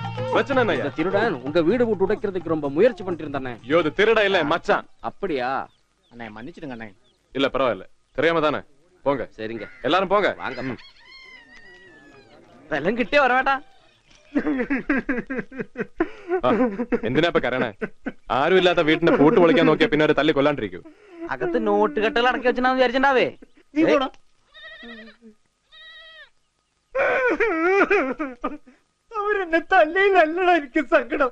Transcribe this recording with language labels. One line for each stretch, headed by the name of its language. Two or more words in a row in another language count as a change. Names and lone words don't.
Tamil: பிரச்சனை என்ன? திருடன் உங்க வீடு விட்டு உடைக்கிறதுக்கு ரொம்ப முயற்சி பண்ணிட்டு இருந்தானே. ஐயோ, இது திருட இல்ல மச்சான். அப்படியா? அண்ணே மன்னிச்சிடுங்க அண்ணே. இல்ல பரவாயில்ல, தெரியாம தானே. போங்க. சரிங்க, எல்லாரும் போங்க. வாங்க.
Malayalam: വെള്ളം കിട്ടിയോ വരവേട്ടാ? എന്തിനാ ഇപ്പൊ കരണേ? ആരും ഇല്ലാത്ത വീട്ടിന്റെ പൂട്ട് പൊളിക്കാൻ നോക്കിയാ പിന്നെ ഒരു തല്ലി കൊല്ലാണ്ടിരിക്കൂ. അകത്ത് നോട്ട് കെട്ടുകൾ അടക്കി വെച്ചിട്ടാന്ന് വിചാരിച്ചിണ്ടാവേ. അവരെന്നെ തല്ലിയില്ലല്ലടാ എനിക്ക് സങ്കടം.